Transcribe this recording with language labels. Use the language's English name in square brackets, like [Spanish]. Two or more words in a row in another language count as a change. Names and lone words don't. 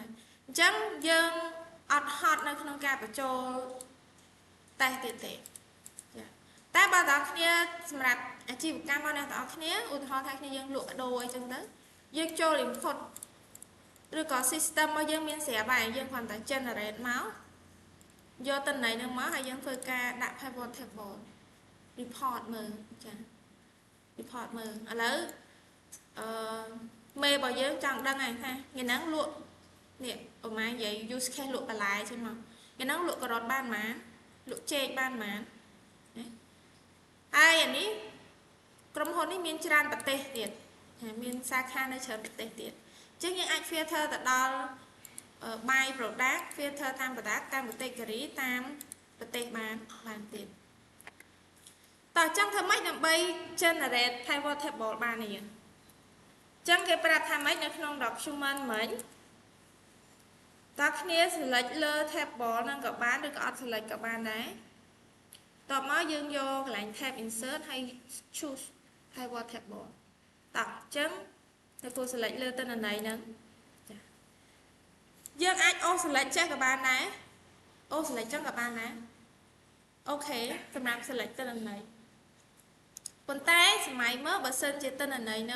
[Khmer] អញ្ចឹងយើងអត់ហត់នៅក្នុងការបញ្ចូលតេស្តទៀតទេតែបើតើគ្នាសម្រាប់អាជីវកម្មរបស់អ្នកទាំងអស់គ្នាឧទាហរណ៍ថាគ្នាយើងលក់ដូរអីចឹងទៅយើងចូល input ឬក៏ system របស់យើងមានស្រាប់ហើយយើងគ្រាន់តែ generate មកយកតំណែងហ្នឹងមកហើយយើងធ្វើការដាក់ [English] pivot table report [Khmer] មើលចា report មើលឥឡូវ មេរបស់យើងចង់ដឹងហើយថាថ្ងៃហ្នឹងលក់នេះប្រហែលនិយាយ [English] use case [Khmer] លក់បន្លែចឹងមកថ្ងៃហ្នឹងលក់ការ៉ុតបានប៉ុន្មានលក់ចេកបានប៉ុន្មានហើយអានេះក្រុមហ៊ុននេះមានច្រើនប្រទេសទៀតមានសាខានៅច្រើនប្រទេសទៀតអញ្ចឹងយើងអាច filter ទៅដល់ [English] by product [Khmer] filter តាម product តាម category តាមប្រទេស បានទៀតតោះចង់ធ្វើម៉េចដើម្បី [English] generate pivot table [Khmer] បាននេះអញ្ចឹងគេប្រាប់ថាម៉េចនៅក្នុង document មិញតើគ្នា select លើ table ហ្នឹងក៏បានឬក៏អត់ select ក៏បានដែរតបមកយើងយកកន្លែង [English] tab insert [Khmer] ហើយ [English] choose pivot table [Khmer] តោះអញ្ចឹង តែគូ select លើទិន្នន័យហ្នឹងចាយើងអាច [English] auto select [Khmer] ចេះក៏បានដែរ [English] auto select [Khmer] ចឹងក៏បានដែរអូខេសម្រាប់ select ទិន្នន័យប៉ុន្តែសម័យមើលបើសិនជាទិន្នន័យហ្នឹង